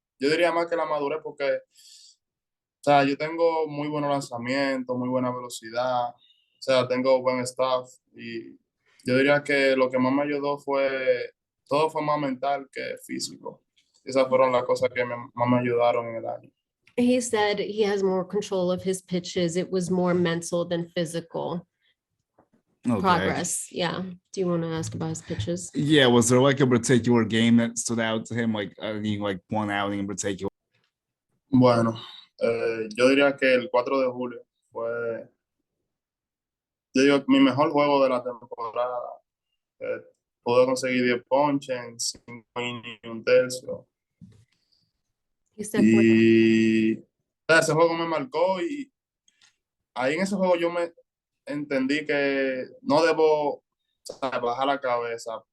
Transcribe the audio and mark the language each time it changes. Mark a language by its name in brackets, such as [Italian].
[Spanish] Yo diría más que la madurez porque, o sea, yo tengo muy buenos lanzamientos, muy buena velocidad, o sea, tengo buen staff y yo diría que lo que más me ayudó todo fue más mental que físico. Esas fueron las cosas que más me ayudaron en el año. [English] He said he has more control of his pitches. It was more mental than physical. Okay. Progress. Yeah. Do you want to ask about his pitches? Yeah. Was there like a particular game that stood out to him? Like, I mean, like one outing in particular? [Spanish] Bueno, yo diría que el 4 de julio fue, yo digo, mi mejor juego de la temporada. Pude conseguir 10 ponches en 5 innings y un tercio. Y ese juego me marcó y ahí en ese juego yo me entendí que no debo, ¿sabes?, bajar la cabeza.